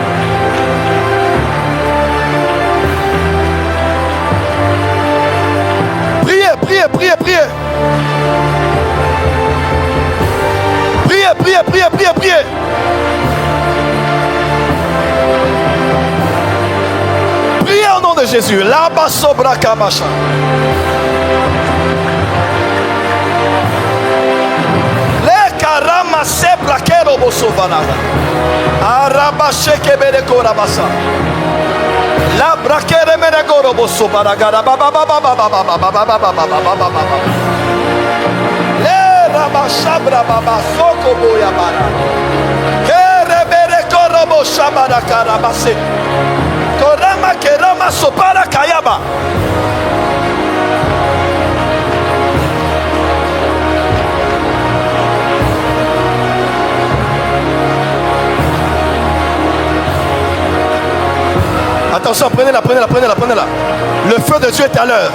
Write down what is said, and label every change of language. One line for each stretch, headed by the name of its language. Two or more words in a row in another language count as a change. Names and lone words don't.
French: Priez, priez, priez, priez. Priez, priez, priez, priez, priez. Priez au nom de Jésus. La basobra kabasha. Le karama sebra kero bosovanada. Arabashe kebere korabasa. La brakere mere goro bosovaragara baba baba baba baba baba baba baba baba. Le rabashabra baba soko boya bara. Kere bere korobo shabara karabase. Korama kerama sopara kayaba. Attention, prenez-la, prenez-la, prenez-la, prenez-la. Le feu de Dieu est à l'heure.